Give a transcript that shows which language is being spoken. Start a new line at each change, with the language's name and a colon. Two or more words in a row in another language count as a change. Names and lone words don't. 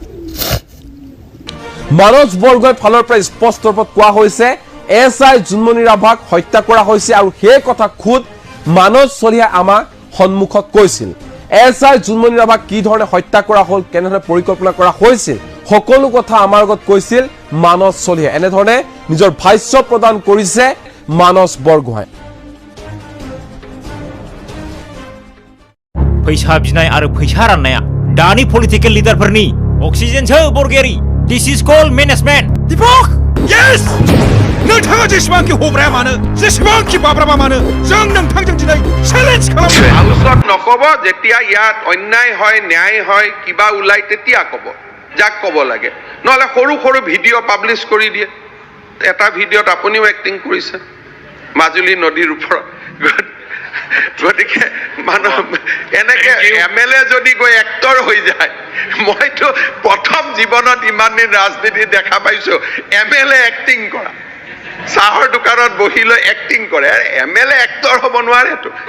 Assamese: মানস বৰগোহাঁইৰ ফালৰ পৰা স্পষ্ট ৰূপত কোৱা হৈছে SI জোনমণি ৰাভাক হত্যা কৰা হৈছে আৰু সেই কথা খুদ মানস চলিহাই আমাক সন্মুখত কৈছিল SI জোনমণি ৰাভাক কি ধৰণে হত্যা কৰা হ'ল কেনেধৰণে পৰিকল্পনা কৰা হৈছিল সকলো কথা আমাৰ আগত কৈছিল মানস চলিহাই এনেধৰণে নিজৰ ভাষ্য প্ৰদান কৰিছে मानस बरगोहाय
Bodo: फैसा बिनाय आरो फैसा राननाया दानि
English: political leader
Bodo: अक्सिजेनसो बरगयारि
English: this is called management
Bodo: दीपक यस नोंथाङा जेसेबांखि हब्राया मानो जेसेबांखि बाब्राबा मानो जों नोंथांजों दिनै चेलेन्ज खालामो
Assamese: হাউছত নক'ব যেতিয়া ইয়াত অন্যায় হয় ন্যায় হয় কিবা ওলাই তেতিয়া কব যাক কব লাগে নহলে সৰু সৰু ভিডিঅ পাবলিশ কৰি দিয়ে এটা ভিডিঅত আপুনিও এক্টিং কৰিছে মাজুলী নদীৰ ওপৰত গতিকে মানুহ এনেকে MLA যদি গৈ এক্টৰ হৈ যায় মইতো প্ৰথম জীৱনত ইমান দিন ৰাজনীতি দেখা পাইছো MLA এক্টিং কৰা চাহৰ দোকানত বহি লৈ এক্টিং কৰে MLA এক্টৰ হ'ব নোৱাৰেতো